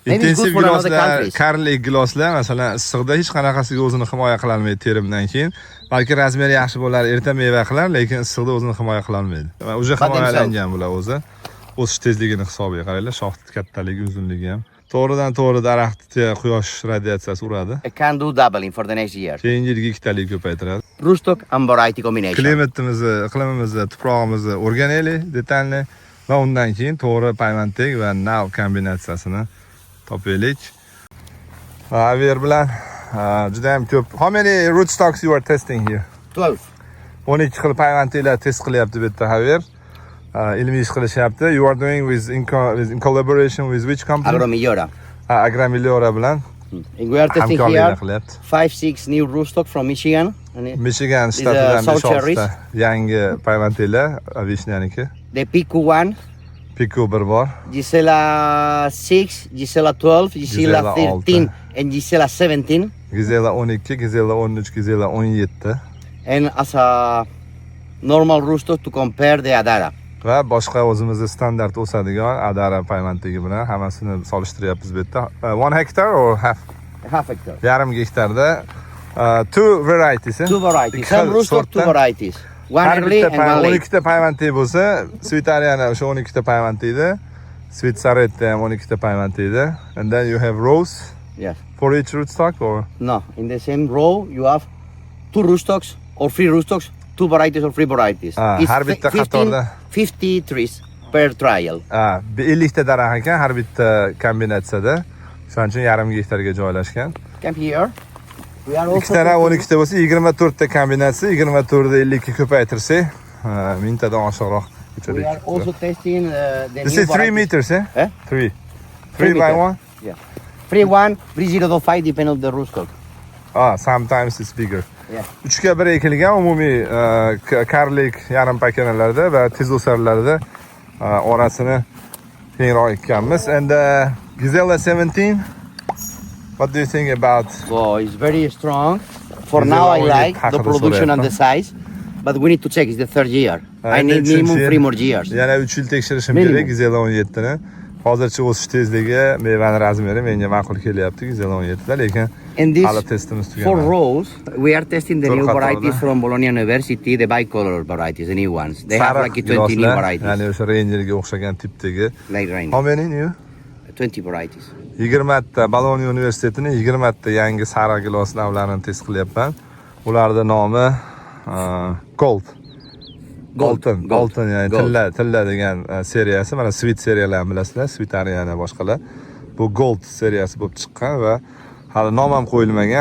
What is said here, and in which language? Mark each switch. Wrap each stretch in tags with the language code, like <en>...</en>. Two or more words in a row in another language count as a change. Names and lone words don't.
<uz>Intensiv giloslar, karlik giloslar, masalan, issiqda hech qanaqasiga o'zini himoya qila olmaydi terimdan keyin. Balki razmeri yaxshi bo'lar, erta meva qilar, lekin issiqda o'zini himoya qila olmaydi. O'sha himoyalangan bular o'zi. O'sish tezligini hisobiga qaranglar, shox kattaligi, uzunligi ham. To'g'ridan to'g'ri daraxtga quyosh radiatsiyasi uradi.</uz> <en>I can do doubling for the next year.</en> <uz>Keyingi yilga ikkitalik ko'paytiradi.</uz> <en>Rootstock and variety combination.</en> <uz>Klimatimizni, iqlimimizni, tuprog'imizni o'rganaylik detalni va undan keyin to'g'ri payvandlik va nav kombinatsiyasini topaylik. Javier bilan juda ham ko'p.</uz> <en>How many rootstocks you are testing here? 12.</en> <uz>12 xil payvandliklar test qilyapti bu yerda Javier. Ilmiy ish qilishyapti.</uz> <en>You are doing in collaboration with which company? Agromillora.</en> <uz>Agromillora bilan.</uz> <en>And we are testing here 5-6 new rootstock from Michigan.</en> <uz>Michigan shtatidan 5-6 yangi payvandliklar, vishnyaniki.</uz> <en>The Pico 1.</en> <uz>Pico bir bor.</uz> <en>Gisela 6, Gisela 12, Gisela 13 and Gisela 17.</en> <uz>Gisela 12, Gisela 13, Gisela 17.</uz> <en>And as a normal rootstock to compare the Adara.</en> <uz>Va boshqa o'zimizda standart o'sadigan Adara payvandligi bilan hammasini solishtiryapmiz bu yerda.</uz> <en>1 hectare or half? Half hectare.</en> <uz>Yarim gektarda 2 varieties.</uz> <en>2 varieties. Some rootstock 2 varieties. One early and one late.</en> <uz>12 ta payvandlik bo'lsa, Svitariana o'sha 12 ta payvandlikda, Svitsaretta ham 12 ta payvandlikda.</uz> <en>And then you have rows. Yes. For each rootstock or? No, in the same row you have 2 rootstocks or 3 rootstocks. 2 varieties or 3 varieties.</en> <uz>Har bitta qatorda</uz> <en>50 trees per trial.</en> <uz>50 ta daraxt ekan har bitta kombinatsiyada. Shuning uchun yarim gektarga joylashgan.</uz> <en>Come here. We are also</en> <uz>12 ta bo'lsa 24 ta kombinatsiya, 24 da 50 ga ko'paytirsak, 1000 tadan oshiqroq</uz> <en>we are also testing the This new is 3 meters, eh? 3 by 1? Yeah. 3-1, 3-0-5 depend on the rootstock. Sometimes it's bigger. Yeah.</en> <uz>3 ga 1 ekilgan umumiy karlik yarim pakanalarda va tez o'sarlarda orasini kengroq ekkanmiz.</uz> <en>And Gisela 17, what do you think about? Oh, it's very strong. For now I like the production and the size, but we need to check. It's the 3rd year. I need minimum 3 more years.</en> <uz>Yana 3 yil tekshirishim kerak Gisela 17 ni. Hozircha o'sish tezligi, mevani razmeri menga ma'qul kelyapti Gisela 17 da, lekin hali testimiz tugamadi.</uz> <en>4 rows, we are testing the new varieties from Bologna University, the bicolor varieties, the new ones. They have like 20 new varieties.</en> <uz>Ya'ni o'sha rangerga o'xshagan tipdagi.</uz> <en>Like ranger. How many new? 20 varieties.</en> <uz>20 ta Bologna universitetining 20 ta yangi sariq gilos navlarini test qilyapman. Ularning nomi Golden ya'ni tilla degan seriyasi. Mana Sweet seriyalarini bilasizlar, Svitariana boshqalar. Bu Gold seriyasi bo'lib chiqqan va hali nom ham qo'yilmagan.</uz>